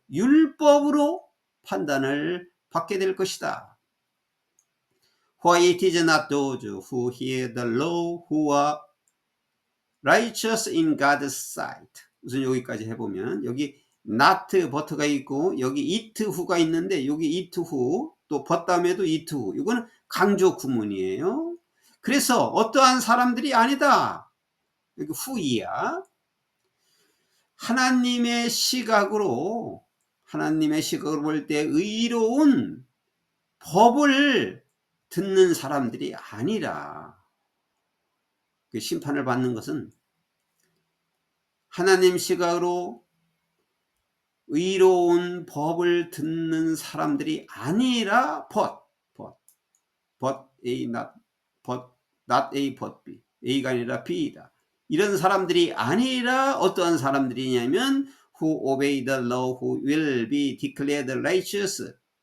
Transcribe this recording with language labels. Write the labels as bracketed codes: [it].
[ko] 율법으로 판단을 받게 될 것이다. [en] For it is not those who hear the law who are righteous in God's sight. [ko] 우선 여기까지 해보면 여기 not but가 있고 여기 it who가 있는데 여기 it who 또 but 다음에도 it who 이거는 강조 구문이에요. 그래서 어떠한 사람들이 아니다. 여기 who이야. 하나님의 시각으로 볼 때 의로운 법을 듣는 사람들이 아니라 그 심판을 받는 것은 하나님 시각으로 의로운 법을 듣는 사람들이 아니라 but A not A but B A가 아니라 B이다. 이런 사람들이 아니라 어떠한 사람들이냐면 [en] who obey the law who will be declared righteous.